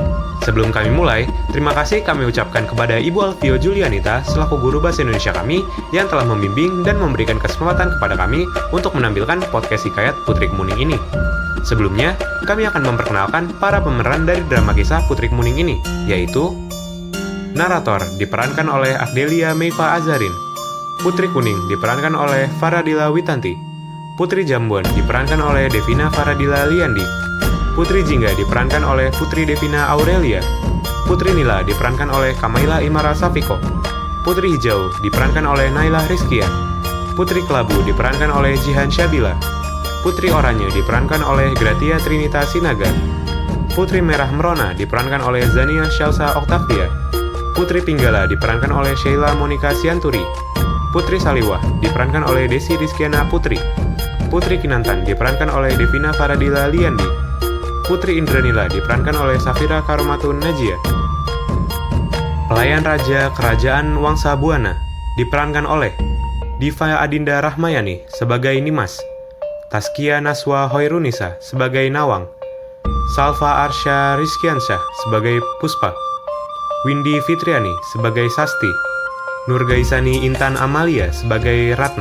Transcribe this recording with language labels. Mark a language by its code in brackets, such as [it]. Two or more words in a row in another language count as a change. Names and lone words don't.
[id] Sebelum kami mulai, terima kasih kami ucapkan kepada Ibu Alfio Julianita selaku guru bahasa Indonesia kami yang telah membimbing dan memberikan kesempatan kepada kami untuk menampilkan podcast Hikayat Putri Kemuning ini. Sebelumnya, kami akan memperkenalkan para pemeran dari drama kisah Putri Kemuning ini, yaitu narator diperankan oleh Agdelia Meifa Azarin, Putri Kuning diperankan oleh Faradila Witanti, Putri Jambon diperankan oleh Devina Faradila Liandi, Putri Jingga diperankan oleh Putri Devina Aurelia, Putri Nila diperankan oleh Kamaila Imara Safiko, Putri Hijau diperankan oleh Naila Rizkia, Putri Kelabu diperankan oleh Jihan Syabila, Putri Oranye diperankan oleh Gratia Trinita Sinaga, Putri Merah Merona diperankan oleh Zania Syalsa Oktavia, Putri Pinggala diperankan oleh Sheila Monika Sianturi, Putri Saliwah diperankan oleh Desi Rizkiana Putri, Putri Kinantan diperankan oleh Devina Faradila Liandi, Putri Indranila diperankan oleh Safira Karomatun Najia. Pelayan Raja Kerajaan Wangsa Buana diperankan oleh Diva Adinda Rahmayani sebagai Nimas, Taskia Naswa Hoirunisa sebagai Nawang, Salva Arsya Rizkiansyah sebagai Puspa, Windy Fitriani sebagai Sasti, Nurgaisani Intan Amalia sebagai Ratna.